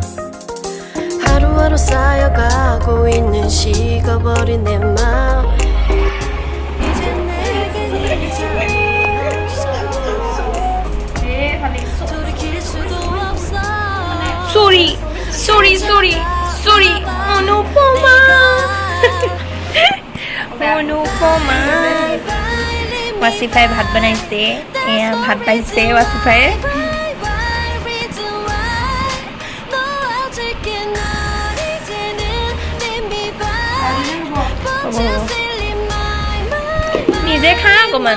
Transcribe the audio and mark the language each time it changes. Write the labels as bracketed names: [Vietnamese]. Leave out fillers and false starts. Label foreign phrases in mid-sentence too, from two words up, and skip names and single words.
[Korean] 하루하루 쌓여가고 있는 식어버린 내 맘. 이젠 내겐 이제 없어. 돌이킬 수도 없어. [English] Sorry, sorry, sorry, sorry. [Assamese] অনুপমা অনুপমা ৱাচিফাই ভাত বনাইছে। এয়া ভাত পাইছে ৱাচিফাই। নিজে খা অকণমান।